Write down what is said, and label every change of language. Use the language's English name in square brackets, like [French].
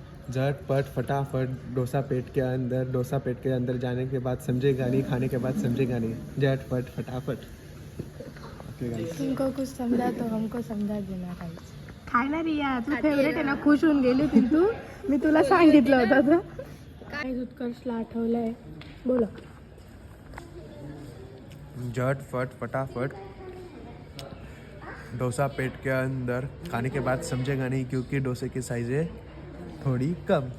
[Hindi] झटपट फटाफट डोसा पेट के अंदर जाने के बाद समझेगा नहीं, खाने के बाद समझेगा नहीं, झटपट फटाफट. Okay guys. तुमको कुछ समजा तो हमको समजा देना [Marathi] काही. खाय ना रिया, तू फेवरेट आहे ना, खुश होऊन गेली होती तू. मी तुला सांगितलं होतं तर. काय उत्कर्षला आठवलंय, बोला. [Hindi] झटपट फटाफट डोसा पेट के अंदर, खाने के बाद समझेगा नहीं क्योंकि डोसे की साइज है थोड़ी कम.